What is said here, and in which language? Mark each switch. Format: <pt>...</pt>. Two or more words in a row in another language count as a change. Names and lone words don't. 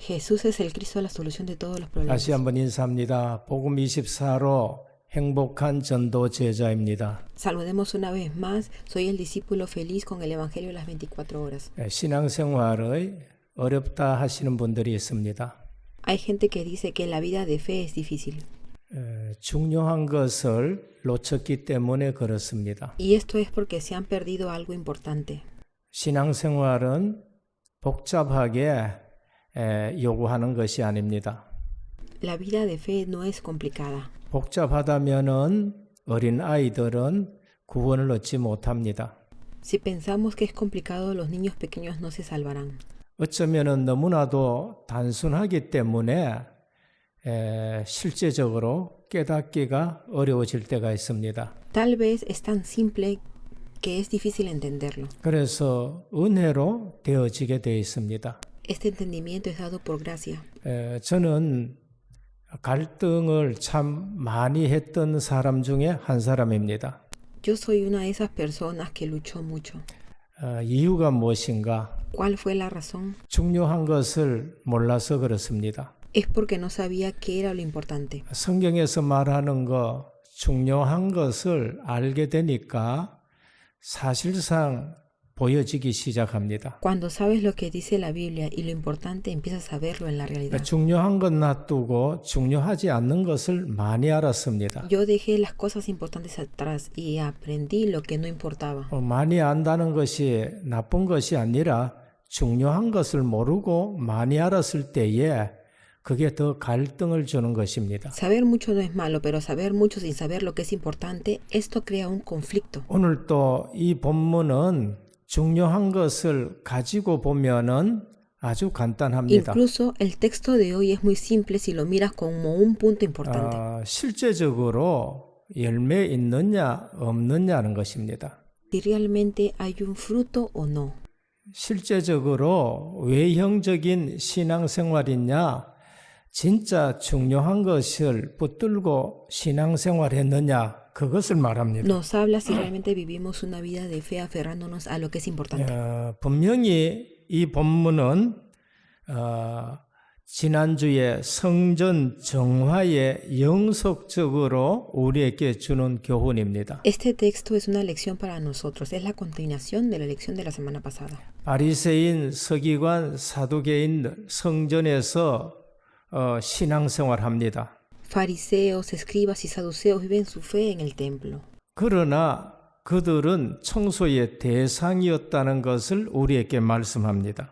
<es>Jesús es el Cristo, la solución de todos los problemas.</es> <ko>다시 한번 인사합니다. 복음 24로 행복한 전도 제자입니다.</ko> <es>Saludemos una vez más. Soy el discípulo feliz con el Evangelio de las 24 horas.</es> <ko>신앙생활의 어렵다 하시는 분들이 있습니다.</ko> <es>Hay gente que dice que la vida de fe es difícil.</es> <ko>중요한 것을 놓쳤기 때문에 그렇습니다.</ko> <es>Y esto es porque se han perdido algo importante.</es> <ko>신앙생활은 복잡하게 요구하는 것이 아닙니다.</ko> <es>La vida de fe no es complicada.</es> <ko>복잡하다면은 어린 아이들은 구원을 얻지 못합니다.</ko> <es>Si pensamos que es complicado, los niños pequeños no se salvarán.</es> <ko>어쩌면은 너무나도 단순하기 때문에 실제적으로 깨닫기가 어려워질 때가 있습니다.</ko> <es>Tal vez es tan simple que es difícil entenderlo.</es> <ko>그래서 은혜로 되어지게 되어 있습니다.</ko> <es>Este entendimiento es dado por gracia.</es> <ko>저는 갈등을 참 많이 했던 사람 중에 한 사람입니다.</ko> <es>Yo soy una de esas personas que luchó mucho.</es> <ko>이유가 무엇인가?</ko> <es>¿Cuál fue la razón?</es> <ko>중요한 것을 몰라서 그렇습니다.</ko> <es>Es porque no sabía qué era lo importante.</es> <ko>성경에서 말하는 거 중요한 것을 알게 되니까 사실상 보여지기 시작합니다.</ko> <es>Cuando sabes lo que dice la Biblia y lo importante, empiezas a verlo en la realidad.</es> <ko>중요한 건 놔두고 중요하지 않는 것을 많이 알았습니다.</ko> <es>Yo dejé las cosas importantes atrás y aprendí lo que no importaba.</es> <ko>많이 안다는 것이 나쁜 것이 아니라 중요한 것을 모르고 많이 알았을 때에 그게 더 갈등을 주는 것입니다.</ko> <es>Saber mucho no es malo, pero saber mucho sin saber lo que es importante, esto crea un conflicto.</es> <ko>오늘 또 이 본문은 중요한 것을 가지고 보면은 아주 간단합니다.</ko> <es>Incluso el texto de hoy es muy simple si lo miras como un punto importante.</es> <ko>실제적으로 열매 있느냐 없느냐는 것입니다.</ko> <es>Si realmente hay un fruto o no.</es> <ko>실제적으로 외형적인 신앙생활이냐 진짜 중요한 것을 붙들고 신앙생활했느냐 그것을 말합니다.</ko> <es>Nos habla si realmente vivimos una vida de fe aferrándonos a lo que es importante.</es> <ko>분명히 이 본문은 지난주에 성전 정화에 영속적으로 우리에게 주는 교훈입니다.</ko> <es>Este texto es una lección para nosotros. Es la continuación de la lección de la semana pasada.</es> <ko>바리새인, 서기관, 사두개인 성전에서 신앙생활합니다.</ko> <es>Fariseos, escribas y saduceos viven su fe en el templo.</es> <ko>그러나 그들은 청소의 대상이었다는 것을 우리에게 말씀합니다.</ko>